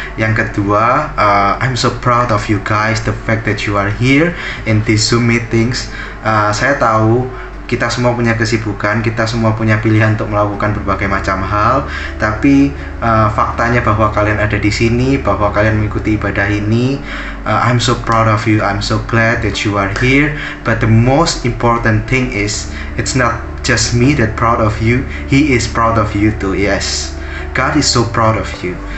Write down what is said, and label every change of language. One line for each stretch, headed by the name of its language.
Indonesian: Yang kedua,
English: I'm so proud of you guys, the fact that you are here in these Zoom meetings.
Indonesian: Saya tahu kita semua punya kesibukan, kita semua punya pilihan untuk melakukan berbagai macam hal, tapi faktanya bahwa kalian ada di sini, bahwa kalian mengikuti ibadah ini,
English: I'm so proud of you, I'm so glad that you are here. But the most important thing is, it's not just me that proud of you, He is proud of you too. Yes, God is so proud of you.